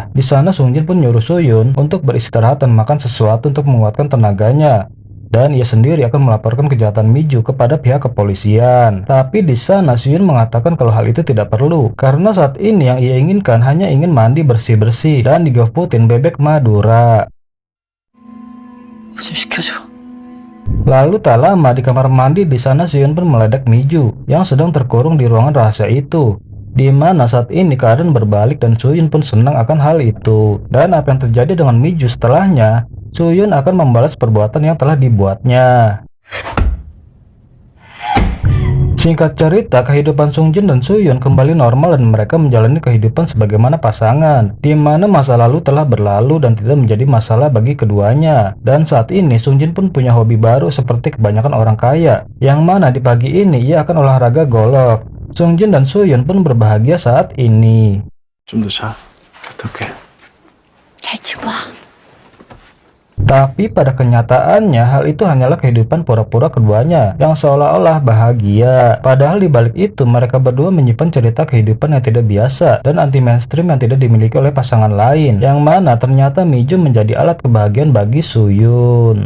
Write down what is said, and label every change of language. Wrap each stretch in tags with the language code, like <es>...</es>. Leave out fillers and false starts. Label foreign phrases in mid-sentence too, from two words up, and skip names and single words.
<id>Di sana Sungjin pun nyuruh Suyun untuk beristirahat dan makan sesuatu untuk menguatkan tenaganya. Dan ia sendiri akan melaporkan kejahatan Miju kepada pihak kepolisian. Tapi di sana Suyun mengatakan kalau hal itu tidak perlu, karena saat ini yang ia inginkan hanya ingin mandi bersih-bersih dan digoputin bebek Madura.</id> <ko>좀 시켜줘.</ko> <id>Lalu tak lama di kamar mandi di sana Suyun pun meledak Miju yang sedang terkurung di ruangan rahasia itu. Di mana saat ini keadaan berbalik dan Suyun pun senang akan hal itu. Dan apa yang terjadi dengan Miju setelahnya, Suyun akan membalas perbuatan yang telah dibuatnya. Singkat cerita, kehidupan Sungjin dan Suyun kembali normal dan mereka menjalani kehidupan sebagaimana pasangan, di mana masa lalu telah berlalu dan tidak menjadi masalah bagi keduanya. Dan saat ini Sungjin pun punya hobi baru seperti kebanyakan orang kaya, yang mana di pagi ini ia akan olahraga golf. Sungjin dan Suyun pun berbahagia saat ini.</id> <ko>좀 더 자. 부탁해. 잘 치고 와.</ko> <id>Tapi pada kenyataannya hal itu hanyalah kehidupan pura-pura keduanya yang seolah-olah bahagia. Padahal di balik itu mereka berdua menyimpan cerita kehidupan yang tidak biasa dan</id> <en>anti mainstream</en> <id>yang tidak dimiliki oleh pasangan lain, yang mana ternyata Miju menjadi alat kebahagiaan bagi Suyun.</id>